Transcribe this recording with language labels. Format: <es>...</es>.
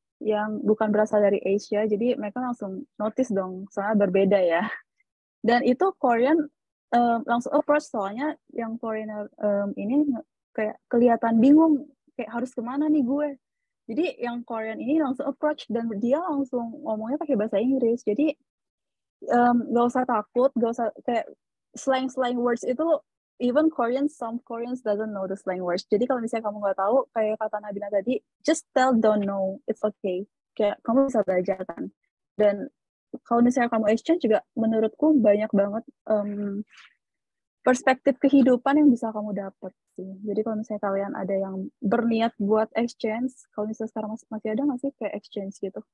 <id>yang bukan berasal dari Asia, jadi mereka langsung notice dong, soalnya berbeda ya. Dan itu Korean langsung approach, soalnya yang foreigner ini kayak kelihatan bingung, kayak harus kemana nih gue. Jadi yang Korean ini langsung approach dan dia langsung ngomongnya pakai bahasa Inggris. Jadi gak usah takut, gak usah kayak slang words itu,</id> <en>even some Koreans doesn't know the slang words.</en> <id>Jadi kalau misalnya kamu nggak tahu, kayak kata Nabila tadi,</id> <en>just tell don't know, it's okay.</en> <id>Kayak kamu bisa belajar kan. Dan kalau misalnya kamu exchange juga, menurutku banyak banget perspektif kehidupan yang bisa kamu dapat sih. Jadi kalau misalnya kalian ada yang berniat buat exchange, kalau misalnya sekarang masih ada nggak sih kayak exchange gitu?</id>